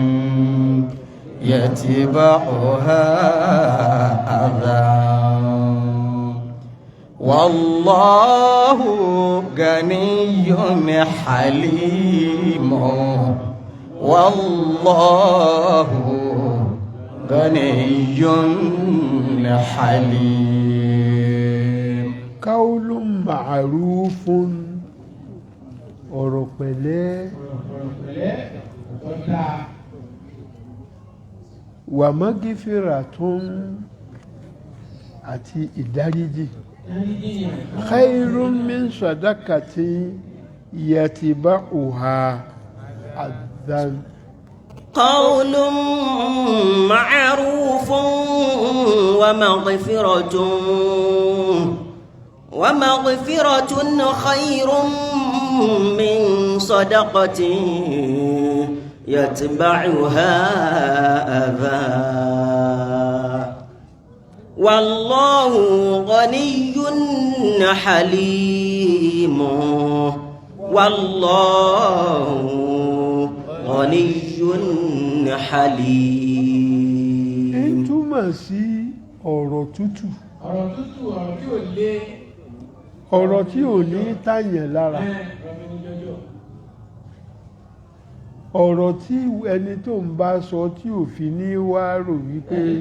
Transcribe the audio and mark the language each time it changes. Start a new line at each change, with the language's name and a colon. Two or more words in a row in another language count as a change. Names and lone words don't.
Arabic: يتبعها أذى والله غني حليم والله غني حليم قول معروف
Yoruba: ọ̀rọ̀ pẹ̀lẹ́ wà mọ́gífìrà tún àti ìdáríjì
Arabic: خير من صدقة يتبعها أذى قول معروف ومغفرة خير من صدقة يتبعها أذى والله غني حليم والله غني حليم.
Yoruba: ń túmọ̀ sí ọ̀rọ̀ tútù ọ̀rọ̀ tí ò lé ọ̀rọ̀ tí ò ní tàyàn lára ọ̀rọ̀ tí ẹni tó ń bá sọ tí ò fi ní wá rò wípé